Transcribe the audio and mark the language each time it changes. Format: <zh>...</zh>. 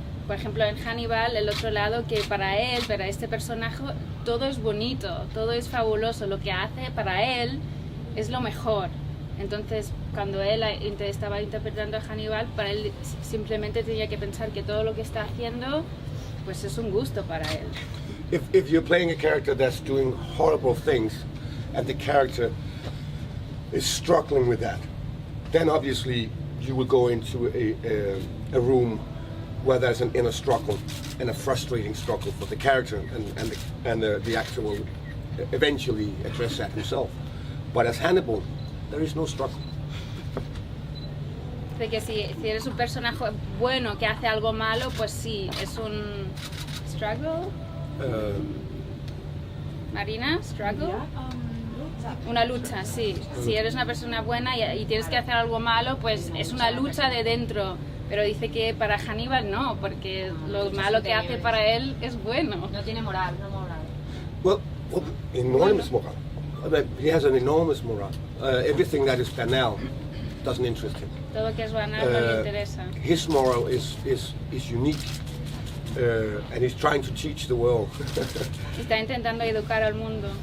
<es>Por ejemplo, en Hannibal, el otro lado, que para él, para este personaje, todo es bonito, todo es fabuloso. Lo que hace para él es lo mejor. Entonces, cuando él estaba interpretando a Hannibal, para él simplemente tenía que pensar que todo lo que está haciendo, pues es un gusto para él.</es> <en>If you're playing a character that's doing horrible things, and the character is struggling with that, then obviously you will go into a room where there's an inner struggle and a frustrating struggle for the character, and the actor will eventually address that himself. But as Hannibal, there is no struggle.</en> <es>De que si eres un personaje bueno que hace algo malo, pues sí, es un struggle. Marina, struggle. Una lucha, sí. Si eres una persona buena y tienes que hacer algo malo, pues es una lucha de dentro. Pero dice que para Hannibal no, porque lo malo que hace para él es bueno. No tiene moral, no moral.</es> <en>Well, enormous moral. I mean, he has an enormous moral. Everything that is banal doesn't interest him.</en> <es>Todo que es banal no le interesa.</es> <en>His moral is unique, and he's trying to teach the world.</en> <es>Está intentando educar al mundo.</es>